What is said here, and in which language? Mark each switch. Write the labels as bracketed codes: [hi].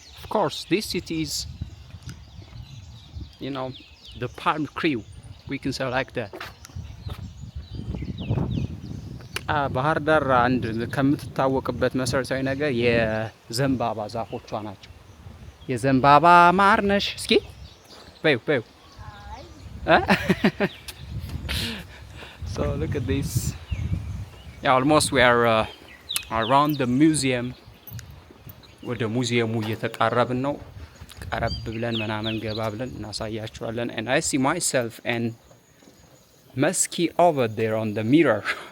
[en] Of course, this city is, you know, the palm crew. We can say like that. [am] ባህር ዳር አንድ ከምትታወቅበት መሰረታዊ ነገር የዘንባባ ዛፎቿ ናቸው። የዘንባባ ማር ነሽ እስኪ በዩ [en] So look at this. Yeah, almost we are around the museum. [am] ወደ ሙዚየሙ እየተቃረብን ነው። ቀረብ ብለን ምናምን ገባ ብለን እናሳያችኋለን. [en] And I see myself and Mesky over there on the mirror.